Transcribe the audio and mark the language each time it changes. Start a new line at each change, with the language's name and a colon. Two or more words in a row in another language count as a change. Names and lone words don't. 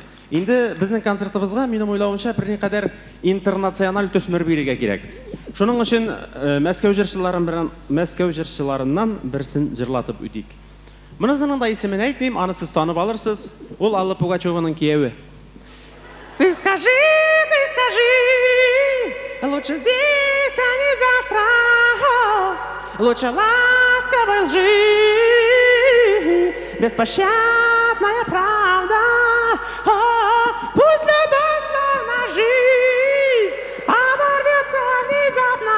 Tatar: Инде безнең концертыбызга минем уйлавымча берникадәр интернациональ төсмер бирергә кирәк. Шуның өчен Мәскәү җырчыларыннан берсен җырлатып үтик. Монысының да исемен әйтмим, аны сез танып алырсыз. Ул Алла Пугачеваның кияве.
Russian: Ты скажи, лучше здесь, а не завтра. Лучше ласковой лжи, беспощадная правда. Пусть любовь словно жизнь оборвется внезапно.